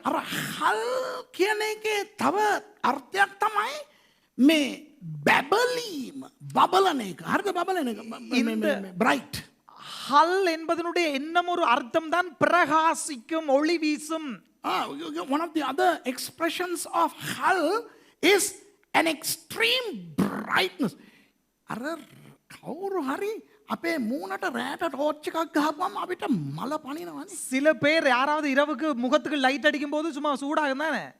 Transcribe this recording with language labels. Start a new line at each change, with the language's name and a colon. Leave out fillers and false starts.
Sinhala: අර හල් කියන එකේ තව අර්ථයක් තමයි මේ බැබලීම, බබලන එක. හරිද? බබලන එක. bright.
Tamil: ஹல் என்பதனுடைய இன்னும் ஒரு அர்த்தம் தான் பிரகாசிக்கும், ஒளி வீசும்.
English: One of the other expressions of hal is an extreme brightness.
Sinhala: අර කවුරු හරි අපේ මූණට රැට ටෝච් එකක් ගහපුවම අපිට මල පනිනවනේ.
Tamil: சில பேர் யாராவது இரவுக்கு முகத்துக்கு லைட் அடிக்கும் போது சும்மா சூடாகும் தானே.